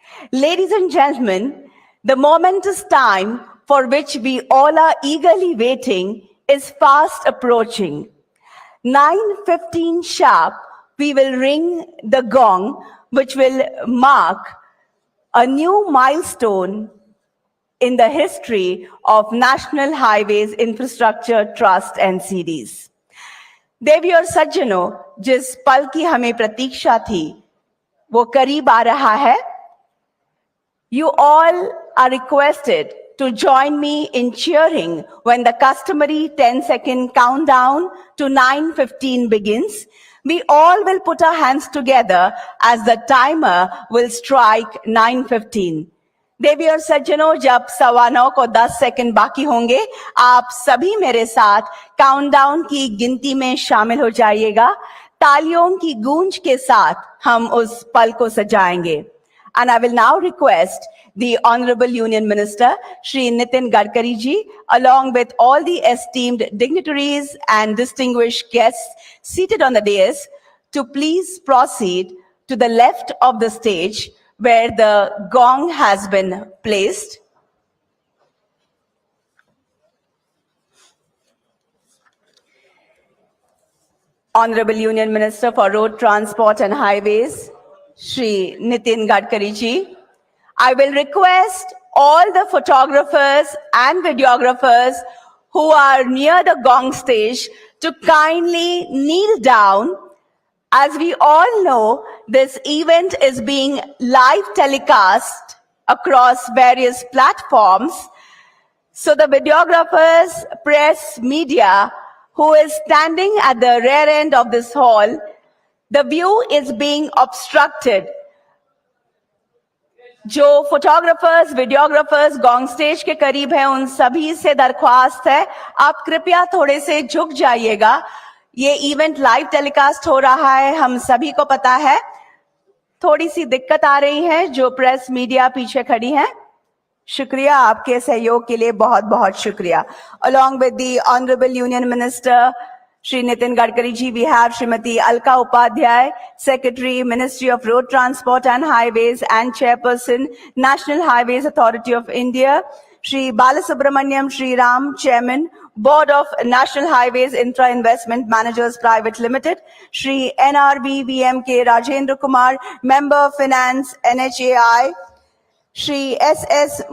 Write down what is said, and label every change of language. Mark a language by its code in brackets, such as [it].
[en] Ladies and gentlemen, the momentous time for which we all are eagerly waiting is fast approaching. 9:15 sharp, we will ring the gong, which will mark a new milestone in the history of National Highways Infrastructure Trust NCDs. [hi] देवी और सज्जनों, जिस पल की हमें प्रतीक्षा थी, वो करीब आ रहा है. [en] You all are requested to join me in cheering when the customary 10-second countdown to 9:15 begins. We all will put our hands together as the timer will strike 9:15. [hi] देवी और सज्जनों, जब 9:15 को 10 सेकंड बाकी होंगे, आप सभी मेरे साथ काउंटडाउन की गिनती में शामिल हो जाइएगा। तालियों की गूंज के साथ हम उस पल को सजाएंगे। [en] And I will now request the Honorable Union Minister, Shri Nitin Gadkari ji, along with all the esteemed dignitaries and distinguished guests seated on the dais, to please proceed to the left of the stage where the gong has been placed. Honorable Union Minister for Road Transport and Highways, Shri Nitin Gadkari ji. I will request all the photographers and videographers who are near the gong stage to kindly kneel down. As we all know, this event is being live telecast across various platforms. So the videographers, press, media, who is standing at the rear end of this hall, the view is being obstructed. [hi] जो photographers, videographers gong stage के करीब हैं, उन सभी से दरख्वास्त है, आप कृपया थोड़े से झुक जाइएगा। ये इवेंट लाइव टेलीकास्ट हो रहा है, हम सभी को पता है। थोड़ी सी दिक्कत आ रही है, जो प्रेस मीडिया पीछे खड़ी है। शुक्रिया, आपके सहयोग के लिए बहुत बहुत शुक्रिया। [en] Along with the Honorable Union Minister, Shri Nitin Gadkari ji, we have Srimati Alka Upadhyay, Secretary, Ministry of Road Transport and Highways and Chairperson, National Highways Authority of India, Shri Balasubramaniam Shri Ram, Chairman, Board of National Highways Intra Investment Managers Private Limited, Shri NRB VMK Rajendra Kumar, Member Finance NHAI, Shri S.S.